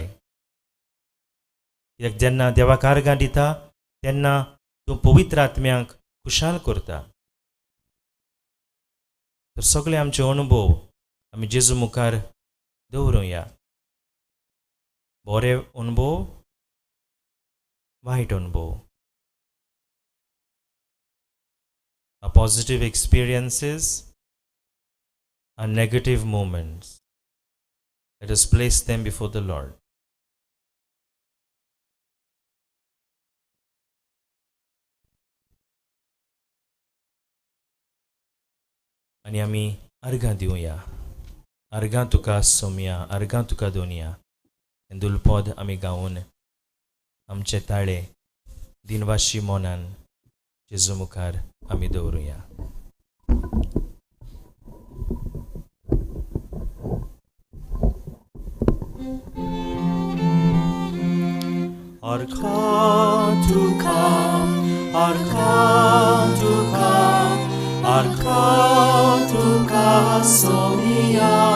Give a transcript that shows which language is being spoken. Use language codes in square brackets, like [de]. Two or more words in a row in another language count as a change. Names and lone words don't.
[kok] कित्याक जेन्ना देवाक आर्गां दिता तेन्ना तूं पवित्र आत्म्याक खुशाल करता. तर सगळे आमचे अणभव आमी जेजू मुखार दवरुया. बरे अणभव, वायट अणभव. [en] Our positive experiences, our negative moments. Let us place them before the Lord. [kok] आनी आमी अर्घां दिवया. अर्घां तुका सोमया, अर्घां तुका दोनया. हें दुलपद आमी गावून आमचे ताळे दिनवाशी मोनान जेजू मुखार आमी दवरुया. Arka tuka, arka tuka, arka tuka sonia.